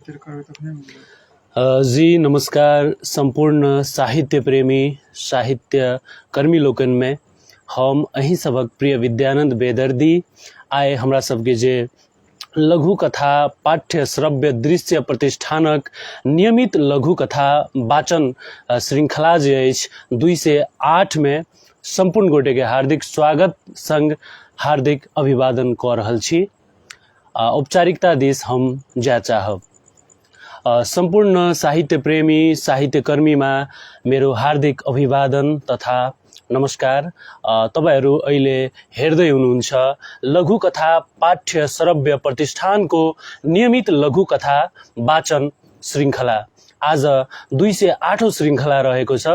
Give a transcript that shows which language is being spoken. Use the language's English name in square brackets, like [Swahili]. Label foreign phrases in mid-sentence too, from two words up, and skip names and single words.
[Maithili] जी नमस्कार संपूर्ण साहित्य प्रेमी साहित्य कर्मी लोकन में हम अहीं सबक प्रिय विद्यानंद बेदर्दी आए हमरा सबके जे लघु कथा पाठ्य श्रव्य दृश्य प्रतिष्ठानक नियमित लघु कथा वाचन श्रृंखला जे अछि 2 से 8 में संपूर्ण गोटे के हार्दिक स्वागत संग हार्दिक अभिवादन क रहल छी। औपचारिकता दिस हम जा चाहब। [Nepali] संपूर्ण साहित्य प्रेमी साहित्य कर्मी में मेरो हार्दिक अभिवादन तथा नमस्कार। तपाईहरु अहिले हेर्दै हुनुहुन्छ लघु कथा पाठ्य श्रव्य प्रतिष्ठानको नियमित लघु कथा वाचन श्रृंखला। आज 2 से 8औं श्रृंखला रहेको छ।